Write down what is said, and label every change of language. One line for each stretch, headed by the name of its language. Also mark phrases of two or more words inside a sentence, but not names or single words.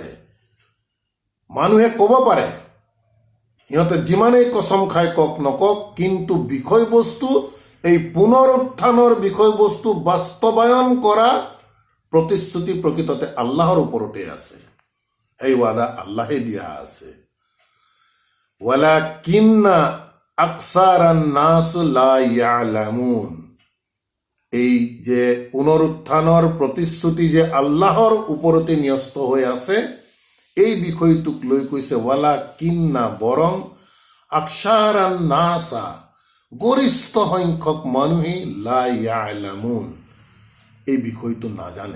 Assamese: মানুহে ক'ব পাৰে, সিহঁতে যিমানেই কসম খাই কওক নকওক, কিন্তু বিষয়বস্তু, এই পুনৰুত্থানৰ বিষয়বস্তু বাস্তৱায়ন কৰা প্ৰতিশ্ৰুতি প্ৰকৃততে আল্লাহৰ ওপৰতে আছে। এই ৱাদা আল্লাহে দিয়া আছে।
Arabic: ولكن أكثر الناس لا يعلمون.
Assamese: এই যে পুনৰুত্থানৰ প্ৰতিশ্ৰুতি যে আল্লাহৰ ওপৰতে ন্যস্ত হৈ আছে, এই বিষয়টোক লৈ কৈছে ৱালাকিন্না, বৰং
Arabic: أكثر الناس,
Assamese: গৰিষ্ঠ সংখ্যক মানুহে
Arabic: لا يعلمون,
Assamese: এই বিষয়টো নাজানে।